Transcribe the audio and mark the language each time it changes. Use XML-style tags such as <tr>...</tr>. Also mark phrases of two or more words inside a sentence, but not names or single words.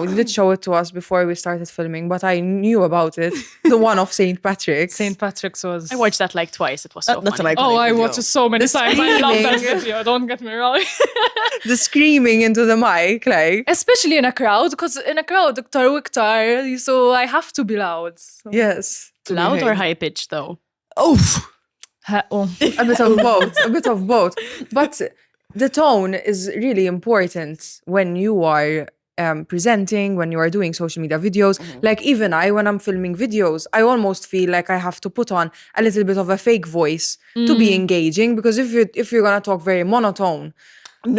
<en>You did show it to us before we started filming, but I knew about it. The one of St. Patrick's. St. Patrick's was... I watched that like twice. It was so That's funny. an iconic Oh, I video. watched it so many The times. I love that screaming. video, don't get me wrong. The screaming into the mic, like... Especially in a crowd, because in a crowd,</en> <mt>iktar u iktar,</mt> <en>so I have to be loud. So. Yes. to be Loud or heard. high-pitched though? Oof. Oh. A bit of both. A bit of both. But the tone is really important when you are presenting, when you are doing social media videos. Like even I, when I'm filming videos, I almost feel like I have to put on a little bit of a fake voice to be engaging, because if you're gonna talk very monotone,</en>